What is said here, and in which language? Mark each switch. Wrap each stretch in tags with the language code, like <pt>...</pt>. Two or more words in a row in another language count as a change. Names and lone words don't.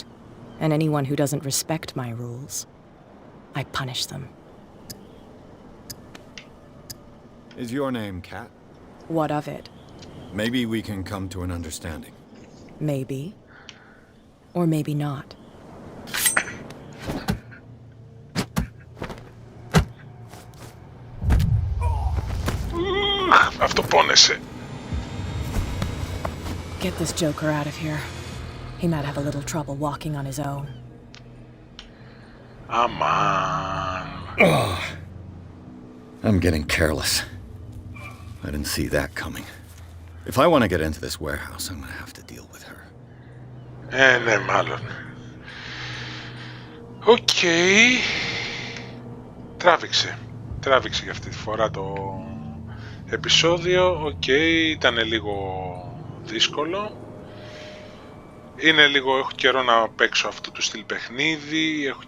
<en>And anyone who doesn't respect my rules, I punish them. Is your name Kat? What of it? Maybe we can come to an understanding. Maybe. Or maybe not.</en> <el>Αυτό πόνεσε.</el> <en>Get this joker out of here. He might have a little trouble walking on his own.</en> <el>Αμάν.</el> <en>I'm getting careless. I didn't see that coming. If I want to get into this warehouse, I'm going to have to deal with her.</en> <el>Ναι, μάλλον. Οκ. Τράβηξε για αυτή τη φορά το επεισόδιο. Οκ, ήταν λίγο δύσκολο. Είναι λίγο, έχω καιρό να παίξω αυτού του στυλ παιχνίδι.</el>